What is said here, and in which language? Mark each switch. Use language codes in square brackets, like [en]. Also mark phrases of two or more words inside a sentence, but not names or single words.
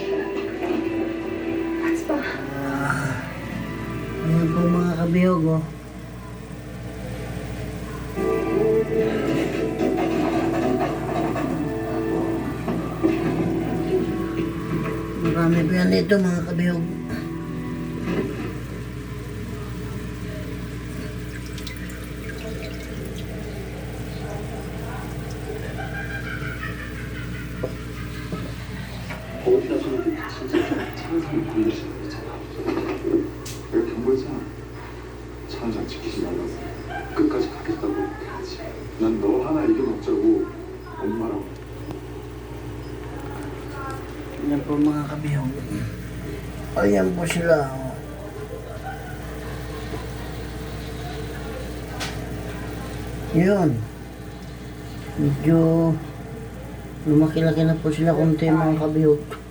[tl] Ayan po mga kabiho go. Marami po yan dito mga kabihog. [ko] 거기다서는 찬성을 건드리잖아. 내가 경고했잖아. 찬성 지키지 말라고. 끝까지 가겠다고 해야지. 난 너 하나 이겨먹자고 엄마랑. [tl] Yan po mga kabihog. Ayan po sila. Yun. Medyo lumaki-laki na po sila konti mga kabihog.